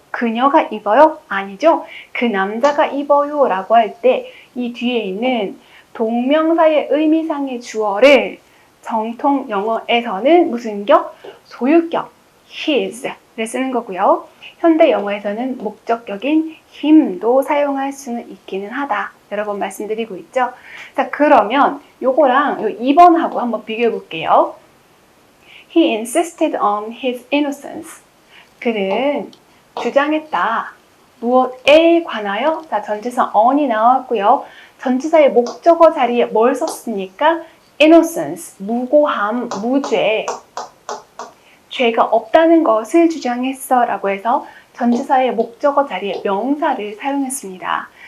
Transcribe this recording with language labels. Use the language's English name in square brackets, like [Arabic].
[Korean] 그녀가 입어요? 아니죠. 그 남자가 입어요 라고 할 때 이 뒤에 있는 동명사의 의미상의 주어를 정통 영어에서는 무슨 격? 소유격 his를 쓰는 거고요. 현대 영어에서는 목적격인 him도 사용할 수는 있기는 하다. 여러 번 말씀드리고 있죠. 자, 그러면 요거랑 요 2번하고 한번 비교해 볼게요. [English] He insisted on his innocence. [Korean] 그는 주장했다. 무엇에 관하여? 자, 전치사 on이 나왔고요. 전치사의 목적어 자리에 뭘 썼습니까? innocence, 무고함, 무죄. 죄가 없다는 것을 주장했어 라고 해서 전치사의 목적어 자리에 명사를 사용했습니다.